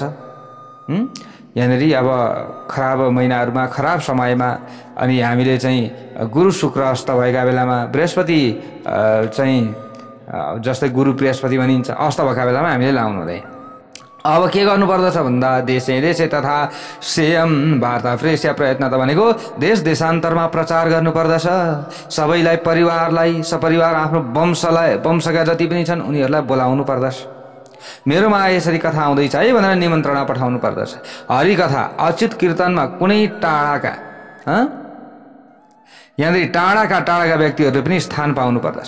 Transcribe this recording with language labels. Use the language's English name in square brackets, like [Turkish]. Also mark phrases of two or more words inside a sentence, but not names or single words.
[Nepali] यहाँनिर अब खराब महिनाहरूमा, खराब समयमा, अनि हामीले चाहिँ गुरु शुक्र अस्त भएका बेलामा, बृहस्पति चाहिँ जस्तै गुरु बृहस्पति भनिन्छ अस्त भएका बेलामा हामीले लाउनु हुँदैन। अब के गर्नुपर्दछ भन्दा [Sanskrit] देशे देशे तथा सेयम वार्ता प्रेष्य प्रयत्न [Nepali] त भनेको देश देशान्तरमा प्रचार गर्नुपर्दछ। सबैलाई परिवारलाई सपरिवार आफ्नो वंशका जति पनि छन् उनीहरूलाई बोलाउनु पर्दछ। मेरोमा यसरी कथा आउँदैछ है भनेर निमन्त्रणा पठाउनु पर्दछ। हरिकथा अच्युत कीर्तनमा कुनै टाढाका यहाँनिर टाढाका व्यक्तिहरूले पनि स्थान पाउनु पर्दछ।